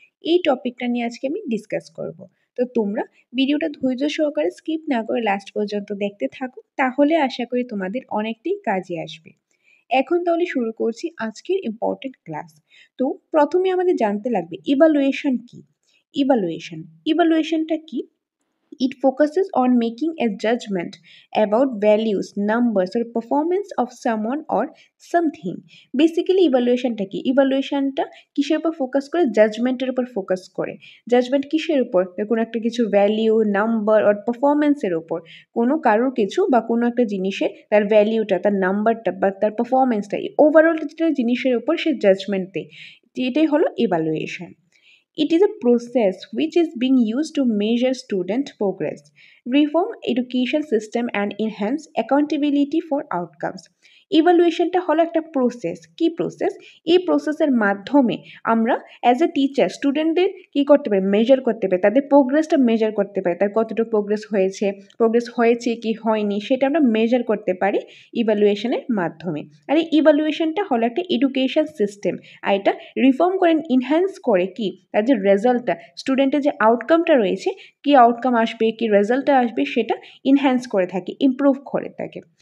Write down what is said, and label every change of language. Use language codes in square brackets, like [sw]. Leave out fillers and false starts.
[bn] এই টপিকটা নিয়ে আজকে আমি ডিসকাস করব। তো তোমরা ভিডিওটা ধৈর্য সহকারে স্কিপ না করে লাস্ট পর্যন্ত দেখতে থাকো, তাহলে আশা করি তোমাদের অনেকটাই কাজে আসবে। এখন তাহলে শুরু করছি আজকের ইম্পর্টেন্ট ক্লাস। তো প্রথমে আমাদের জানতে লাগবে ইভালুয়েশন কি। ইভালুয়েশনটা কি? [en] It focuses on making a judgment about values, numbers, or performance of someone or something. [bn] Basically ইভালুয়েশনটা কি? ইভালুয়েশনটা কিসের উপর ফোকাস করে? জাজমেন্টের উপর ফোকাস করে। জাজমেন্ট কিসের উপর? কোনো একটা কিছু ভ্যালিউ, নাম্বার আর পারফরমেন্সের উপর। কোনো কারোর কিছু বা কোনো একটা জিনিসের তার ভ্যালিউটা, তার নাম্বারটা বা তার পারফরমেন্সটা, ওভারঅল জিনিসের উপর সে জাজমেন্ট দেয়। এটাই হলো evaluation. [en] It is a process which is being used to measure student progress, reform education system and enhance accountability for outcomes. [bn] ইভালুয়েশনটা হলো একটা প্রসেস। কি প্রসেস? এই প্রসেসের মাধ্যমে আমরা অ্যাজ এ টিচার স্টুডেন্টদের কি করতে পারি? মেজার করতে পারি, তাদের প্রোগ্রেসটা মেজার করতে পারি, তার কতটুকু প্রোগ্রেস হয়েছে কি হয়নি সেটা আমরা মেজার করতে পারি ইভালুয়েশনের মাধ্যমে। আর এই ইভালুয়েশনটা হলো একটা এডুকেশন সিস্টেম, আর এটা রিফর্ম করে, ইনহ্যান্স করে কি তার যে রেজাল্টটা, স্টুডেন্টের যে আউটকামটা রয়েছে, কি আউটকাম আসবে, কি রেজাল্টটা আসবে, সেটা ইনহ্যান্স করে থাকে, ইমপ্রুভ করে থাকে।